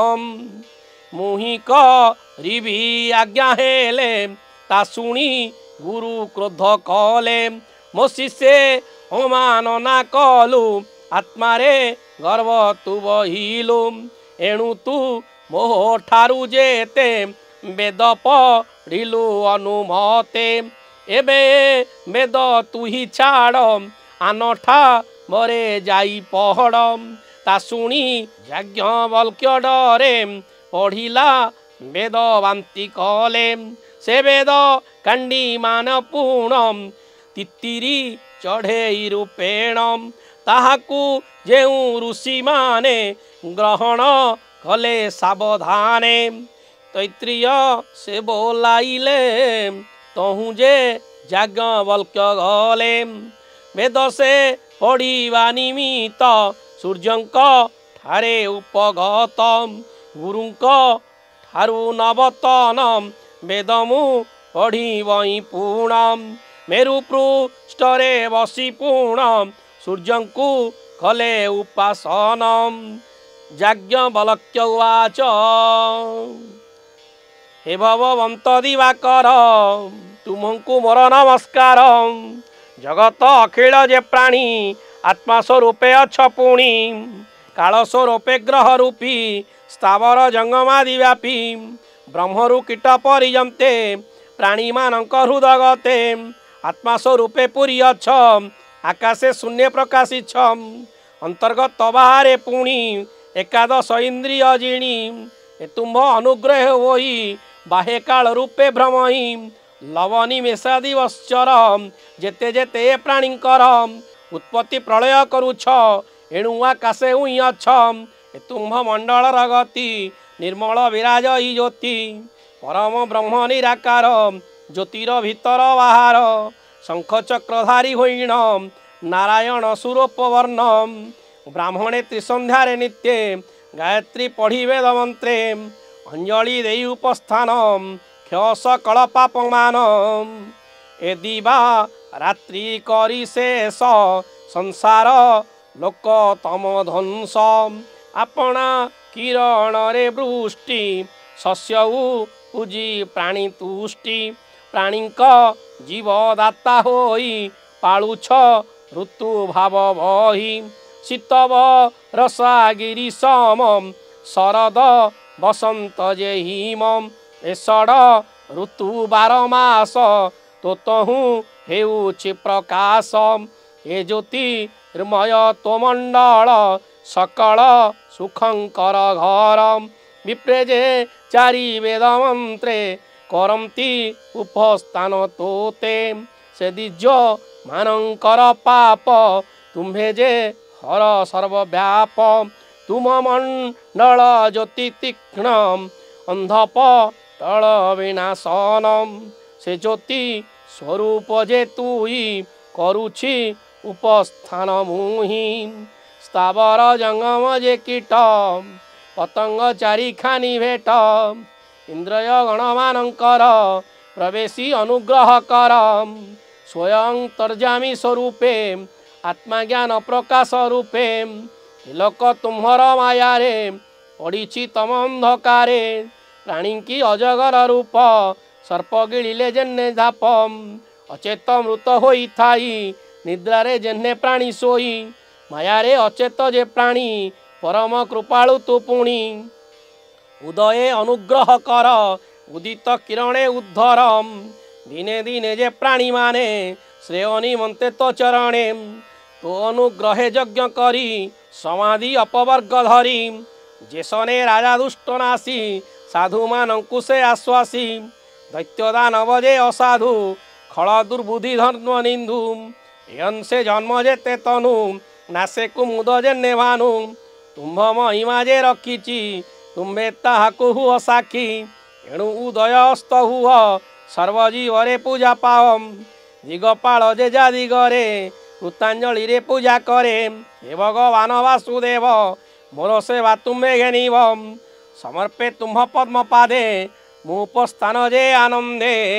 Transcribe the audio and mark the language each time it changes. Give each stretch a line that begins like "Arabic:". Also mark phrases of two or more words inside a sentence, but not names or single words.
Odia: ମୁହି କରିବି ଆଜ୍ଞା ହେଲେ ତା ଶୁଣି ଗୁରୁ କ୍ରୋଧ କଲେ ମୋ ଶିଷ୍ୟେ ଅମାନ ନା କଲୁ ଆତ୍ମାରେ ଗର୍ବ ତୁ ବହିଲୁ ଏଣୁ ତୁ ମୋହ ଠାରୁ ଜେତେ ବେଦ ପଢ଼ିଲୁ ଅନୁମତେ ଏବେ ବେଦ ତୁ ହି ଛାଡ଼ ଆନଠା ମରେ ଜାଇ ପହଡ଼ ତା ଶୁଣି ଯାଜ୍ଞବଲ୍କ୍ୟ ଡରେ ପଢ଼ିଲା ବେଦ ବାନ୍ତି କଲେ ସେ ବେଦ କାଣ୍ଡି ମାନ ପୂର୍ଣ୍ଣ ତିତ୍ତିରି ଚଢ଼େ ରୂପେଣ ତାହାକୁ ଜେଉ ଋଷି ମାନେ ଗ୍ରହଣ କଲେ ସାବଧାନେ ତୈତ୍ରୀୟ ସେ ବୋଲାଇଲେ ତହୁ ଜେ ଯାଜ୍ଞବଲ୍କ୍ୟ ଗଲେ ବେଦ ସେ ପଢ଼ିବା ନିମିତ୍ତ ସୂର୍ଯ୍ୟଙ୍କ ଠାରେ ଉପଗତ ଗୁରୁଙ୍କ ଠାରୁ ନବତନ ବେଦମୁ ପଢ଼ିବଇ ପୂର୍ଣ୍ଣ ମେରୁ ପୃଷ୍ଠରେ ବସି ପୂର୍ଣ୍ଣ ସୂର୍ଯ୍ୟଙ୍କୁ କଲେ ଉପାସନ ଯାଜ୍ଞବଲ୍କ୍ୟ ଉବାଚ ହେ ଭଗବନ୍ତ ଦିବାକର ତୁମକୋ ମୋର ନମସ୍କାର ଜଗତ ଅଖିଳ ଜେ ପ୍ରାଣୀ ଆତ୍ମା ସ୍ୱରୂପେ ଅଛ ପୁଣି କାଳ ସ୍ୱରୂପେ ଗ୍ରହ ରୂପୀ ସ୍ଥାବର ଜଙ୍ଗମାଦି ବ୍ୟାପୀ ବ୍ରହ୍ମରୁ କୀଟ ପର୍ଯ୍ୟନ୍ତେ ପ୍ରାଣୀ ମାନକ ହୃଦଗତେ ଆତ୍ମା ସ୍ୱରୂପେ ପୁରି ଅଛ ଆକାଶେ ଶୂନ୍ୟ ପ୍ରକାଶୀ ଅନ୍ତର୍ଗତ ବାହରେ ପୁଣି ଏକାଦଶ ଇନ୍ଦ୍ରିୟ ଜିଣି ଏ ତୁମ୍ଭ ଅନୁଗ୍ରହ ହୋଇ ବାହେ କାଳ ରୂପେ ଭ୍ରମହି ଲବନୀ ମେଷାଦି ବଶ୍ଚର ଜେତେ ଜେତେ ପ୍ରାଣୀକର ଉତ୍ପତ୍ତି ପ୍ରଳୟ କରୁଛ ଏଣୁ ଆକାଶେ ଉଇ ଅଛ ଏ ତୁମ୍ଭ ମଣ୍ଡଳ ଗତି ନିର୍ମଳ ବିରାଜ ଈ ଜ୍ୟୋତି ପରମ ବ୍ରହ୍ମ ନିରାକାର ଜ୍ୟୋତିର ଭିତର ବାହାର ଶଙ୍ଖ ଚକ୍ରଧାରୀ ହୋଇଣ ନାରାୟଣ ସ୍ୱରୂପ ବର୍ଣ୍ଣ ବ୍ରାହ୍ମଣେ ତ୍ରିସନ୍ଧ୍ୟାରେ ନିତ୍ୟେ ଗାୟତ୍ରୀ ପଢ଼ି ବେଦ ମନ୍ତ୍ରେ ଅଞ୍ଜଳି ଦେଇ ଉପସ୍ଥାନ କ୍ଷସ କଲପାପମାନ ଏ ଦିବା ରାତ୍ରି କରି ଶେଷ ସଂସାର ଲୋକ ତମ ଧ୍ୱଂସ ଆପଣା କିରଣ ରେ ବୃଷ୍ଟି ଶସ୍ୟ ପୂଜି ପ୍ରାଣୀ ତୁଷ୍ଟି ପ୍ରାଣୀକ ଜୀବଦାତା ହୋଇ ପାଳୁଛ ଋତୁ ଭାବ ବହି ଶୀତବ ରସାଗିରି ସମମ ଶରଦ ବସନ୍ତ ଜେ ହିମମ ଏ ଷଡ ଋତୁ 12 ମାସ ତୋତହୁ ହେଉଛି ପ୍ରକାଶ ଏ ଜ୍ୟୋତିର୍ମୟ ତୋ ମଣ୍ଡଳ ସକଳ ସୁଖଙ୍କର ଘର ବିପ୍ରେ ଜେ ଚାରି ବେଦ ମନ୍ତ୍ରେ କରନ୍ତି ଉପସ୍ଥାନ ତୋତେ ସେ ଦିଜ ମାନଙ୍କର ପାପ ତୁମ୍ଭେ ଜେ ହର ସର୍ବବ୍ୟାପ ତୁମ ମଣ୍ଡଳ ଜ୍ୟୋତି ତୀକ୍ଷ୍ଣ ଅନ୍ଧପ ତଳ ବିନାଶନମ ସେ ଜ୍ୟୋତି ସ୍ୱରୂପ ଜେ ତୁଇ କରୁଛି ଉପସ୍ଥାନ ମୁହି ସ୍ଥାବର ଜଙ୍ଗମ ଜେ କୀଟ ପତଙ୍ଗ ଚାରି ଖାଣି ଭେଟ ଇନ୍ଦ୍ରିୟ ଗଣମାନଙ୍କର ପ୍ରବେଶି ଅନୁଗ୍ରହ କର ସ୍ୱୟଂ ତର୍ଜାମୀ ସ୍ୱରୂପେ ଆତ୍ମଜ୍ଞାନ ପ୍ରକାଶ ରୂପେ ଲୋକ ତୁମ୍ଭର ମାୟା ରେ ପଡ଼ିଛି ତମ ଅନ୍ଧକାରେ ପ୍ରାଣୀ କି ଅଜଗର ରୂପ ସର୍ପ ଗିଡ଼ିଲେ ଜେନେ ଧାପ ଅଚେତ ମୃତ ହୋଇ ଥାଇ ନିଦ୍ରାରେ ଜେନେ ପ୍ରାଣୀ ସୋଇ ମାୟା ରେ ଅଚେତ ଜେ ପ୍ରାଣୀ ପରମ କୃପାଳୁ ତୁ ପୁଣି ଉଦୟେ ଅନୁଗ୍ରହ କର ଉଦିତ କିରଣେ ଉଦ୍ଧରମ ଦିନେ ଦିନେ ଜେ ପ୍ରାଣୀ ମାନେ ଶ୍ରେୟ ନିମନ୍ତେ ତୋ ଚରଣେ ତୋ ଅନୁଗ୍ରହେ ଯଜ୍ଞ କରି ସମାଧି ଅପବର୍ଗ ଧରି ଜେସନେ ରାଜା ଦୁଷ୍ଟ ନାସି ସାଧୁ ମାନଙ୍କୁ ସେ ଆଶ୍ୱାସି ଦୈତ୍ୟ ଦାନବ ଜେ ଅସାଧୁ ଖଳ ଦୁର୍ବୁଦ୍ଧି ଧର୍ମ ନିନ୍ଦୁ ଏନ ସେ ଜନ୍ମ ଜେତେ ତନୁ ନାସେ କୁମୁଦ ଜେନେ ଭାନୁ ତୁମ୍ଭ ମହିମା ଜେ ରଖିଚି ତୁମ୍ଭେ ତାହାକୁ ହୁଆ ସାଖୀ ଏଣୁ ଉଦୟ ଅସ୍ତ ହୁଆ ସର୍ବଜୀବରେ ପୂଜା ପାଓମ ଦିଗପାଳ ଜେ ଜା ଦିଗରେ କୃତାଞ୍ଜଳି ରେ ପୂଜା କରେ ହେ ଭଗବାନ ବାସୁଦେବ ମୋର ସେବା ତୁମ୍ଭେ ଘେନିବ ସମର୍ପେ ତୁମ୍ଭ ପଦ୍ମ ପାଦେ ମୁପସ୍ଥାନ ଜେ ଆନନ୍ଦେ